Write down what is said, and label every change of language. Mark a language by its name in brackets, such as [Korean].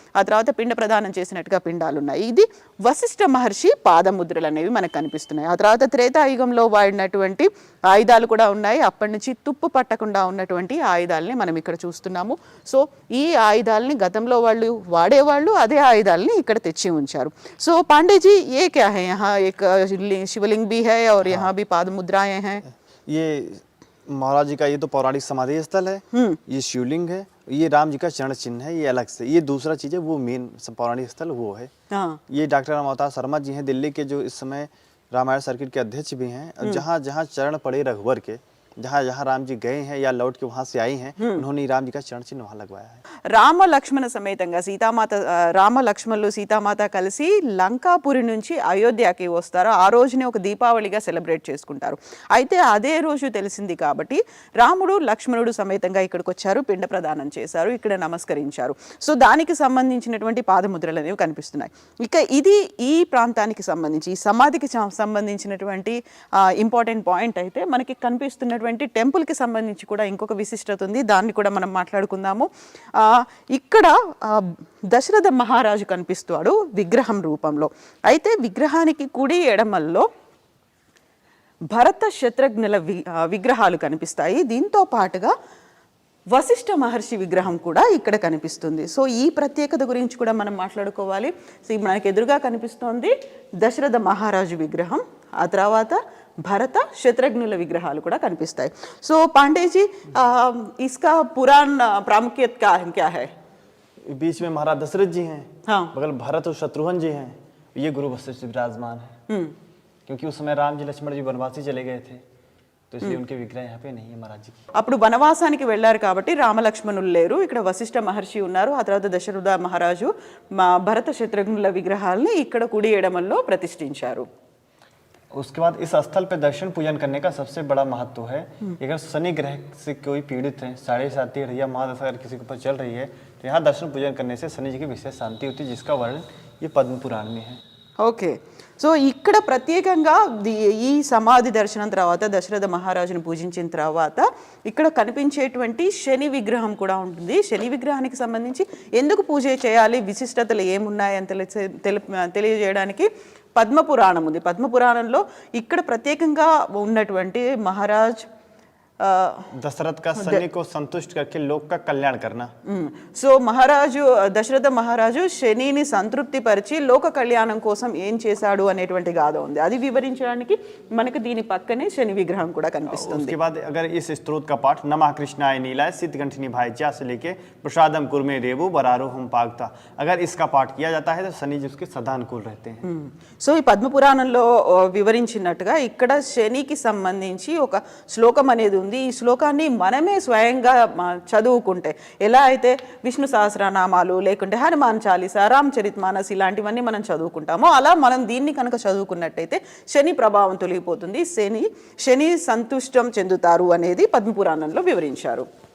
[Telugu] ఆ తర్వాత పిండ ప్రదానం చేసినట్టుగా పిండాలు ఉన్నాయి. ఇది వశిష్ఠ మహర్షి పాదముద్రలు అనేవి మనకు కనిపిస్తున్నాయి. ఆ తర్వాత త్రేతాయుగంలో వాడినటువంటి ఆయుధాలు కూడా ఉన్నాయి. అప్పటి నుంచి తుప్పు పట్టకుండా ఉన్నటువంటి ఆయుధాలని మనం ఇక్కడ చూస్తున్నాము. సో ఈ ఆయుధాలని గతంలో వాళ్ళు వాడేవాళ్ళు, ఆ అదే ఆయుధాలని ఇక్కడ తెచ్చి ఉంచారు. [Hindi] సో పాండేజీ ये क्या है यहाँ एक शिवलिंग भी है और यहाँ भी पाद मुद्राएं हैं. ये महाराज जी का ये तो पौराणिक समाधि स्थल है, ये शिवलिंग है, ये राम जी का चरण चिन्ह है, ये अलग से, ये दूसरा चीज है, वो मेन पौराणिक स्थल वो है. हाँ. ये डॉक्टर राम अवतार शर्मा जी हैं, दिल्ली के जो इस समय रामायण सर्किट के अध्यक्ष भी हैं. जहाँ जहाँ चरण पड़े रघुवर के, जहाँ जहाँ राम जी गए हैं या लौट के वहां से आई हैं, उन्होंने राम जी का चरण चिन्ह वहां लगवाया है. [Telugu] రామ లక్ష్మణ సమేతంగా సీతామాత రామ లక్ష్మణులు సీతామాత కలిసి లంకాపురి నుంచి అయోధ్యకి వస్తారు. ఆ రోజునే ఒక దీపావళిగా సెలబ్రేట్ చేసుకుంటారు. అయితే అదే రోజు తెలిసింది కాబట్టి రాముడు లక్ష్మణుడు సమేతంగా ఇక్కడికి వచ్చారు, పిండ ప్రదానం చేశారు, ఇక్కడ నమస్కరించారు. సో దానికి సంబంధించినటువంటి పాదముద్రలు అనేవి కనిపిస్తున్నాయి. ఇక ఇది ఈ ప్రాంతానికి సంబంధించి ఈ సమాధికి సంబంధించినటువంటి ఇంపార్టెంట్ పాయింట్. అయితే మనకి కనిపిస్తున్నటువంటి టెంపుల్కి సంబంధించి కూడా ఇంకొక విశిష్టత ఉంది, దాన్ని కూడా మనం మాట్లాడుకుందాము. ఇక్కడ దశరథ మహారాజు కనిపిస్తాడు విగ్రహం రూపంలో. అయితే విగ్రహానికి కుడి ఎడమల్లో భరత శత్రుఘ్నుల విగ్రహాలు కనిపిస్తాయి. దీంతో పాటుగా వశిష్ఠ మహర్షి విగ్రహం కూడా ఇక్కడ కనిపిస్తుంది. సో ఈ ప్రత్యేకత గురించి కూడా మనం మాట్లాడుకోవాలి. సో మనకి ఎదురుగా కనిపిస్తోంది దశరథ మహారాజు విగ్రహం, ఆ తర్వాత భరత శత్రుఘ్నుల విగ్రహాలు కూడా కనిపిస్తాయి. [Hindi] సో పాండేజీ इसका पुराण प्रामुख्यत क्या है? बीच में महाराज दशरथ जी हैं, हाँ. बगल भरत और शत्रुघ्न जी हैं, ये गुरु वशिष्ठ विराजमान है. क्योंकि उस समय राम जी लक्ष्मण जी वनवासी चले गए थे, तो इसलिए उनके विग्रह यहाँ पे नहीं है महाराज जी. [Telugu] అప్పుడు వనవాసానికి వెళ్ళారు కాబట్టి రామలక్ష్మణులు లేరు, ఇక్కడ వశిష్ఠ మహర్షి ఉన్నారు. ఆ తర్వాత దశరథ మహారాజు భరత శత్రుఘ్నుల విగ్రహాలని ఇక్కడ కుడి ఎడమల్లో ప్రతిష్ఠించారు. [Hindi] उसके बाद इस स्थल पे दर्शन पूजन करने का सबसे बड़ा महत्व है. अगर शनि ग्रह से कोई पीड़ित है, 7.5 या महादशा अगर किसी के ऊपर चल रही है, तो यहाँ दर्शन पूजन करने से शनि जी की विशेष शांति होती है, जिसका वर्णन ये पद्म पुराण में है. [Telugu] ఓకే. సో ఇక్కడ ప్రత్యేకంగా ఈ సమాధి దర్శనం తర్వాత దశరథ మహారాజును పూజించిన తర్వాత ఇక్కడ కనిపించేటువంటి శని విగ్రహం కూడా ఉంటుంది. శని విగ్రహానికి సంబంధించి ఎందుకు పూజ చేయాలి, విశిష్టతలు ఏమున్నాయని తెలియజేయడానికి పద్మపురాణం ఉంది. పద్మపురాణంలో ఇక్కడ ప్రత్యేకంగా ఉన్నటువంటి మహారాజ్ [Hindi] दशरथ का शनि को संतुष्ट करके लोक का कल्याण करना. [Telugu] సో మహారాజు దశరథ మహారాజు శనిని సంతృప్తి పరిచి లోక కళ్యాణం కోసం ఏం చేశాడు అనేటువంటి గాథ ఉంది. అది వివరించడానికి మనకు దీని పక్కనే శని విగ్రహం కూడా కనిపిస్తుంది. [Hindi] उसके बाद अगर इस स्तोत्र का पाठ [Sanskrit] नमः कृष्णाय नीलाय सिद्धकंठिनी भाईचा से लेके प्रसादम कुर्मे रेवु बरारो हम पागता, [Hindi] अगर इसका पाठ किया जाता है तो शनि जी उसके सदा अनुकूल रहते हैं. [Telugu] సో ఈ పద్మపురాణంలో వివరించినట్టుగా ఇక్కడ శనికి సంబంధించి ఒక శ్లోకం అనేది ఉంది. ఈ శ్లోకాన్ని మనమే స్వయంగా చదువుకుంటే, ఎలా అయితే విష్ణు సహస్రనామాలు లేకుంటే హనుమాన్ చాలీసా, రామచరిత్ మానస్ ఇలాంటివన్నీ మనం చదువుకుంటామో, అలా మనం దీన్ని కనుక చదువుకున్నట్టయితే శని ప్రభావం తొలగిపోతుంది, శని సంతుష్టం చెందుతారు అనేది పద్మపురాణంలో వివరించారు.